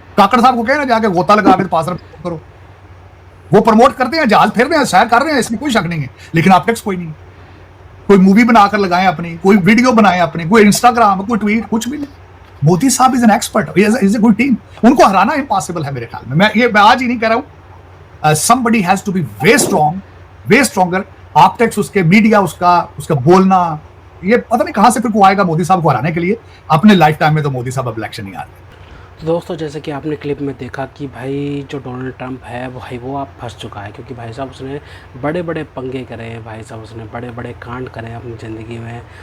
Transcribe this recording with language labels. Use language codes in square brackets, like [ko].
[hi] काकड़ साहब को कहना जाके गोता लगा के पास करो, वो प्रमोट करते हैं, जहाज फेर रहे हैं, सैर कर रहे हैं, इसमें कोई शक नहीं है। लेकिन आप टेक्स कोई नहीं, कोई मूवी बनाकर लगाएं अपनी, कोई वीडियो बनाएं अपनी, कोई इंस्टाग्राम, कोई ट्वीट, कुछ भी नहीं। मोदी साहब [en] Is an expert, is a good team. [hi] उनको हराना इम्पॉसिबल है मेरे ख्याल में। मैं आज ही नहीं कह रहा हूं, [en] somebody has to be way strong, way stronger। [hi] Optics, उसके मीडिया, उसका बोलना, ये पता नहीं कहां से फिर को आएगा मोदी साहब को हराने के लिए। अपने लाइफ टाइम में तो मोदी साहब अब इलेक्शन नहीं आ रहे। तो दोस्तों, जैसे कि आपने क्लिप में देखा कि भाई जो डोनाल्ड ट्रंप है भाई वो आप फंस चुका है, क्योंकि भाई साहब उसने बड़े बड़े पंगे करे हैं, भाई साहब उसने बड़े बड़े कांड करे हैं अपनी ज़िंदगी में।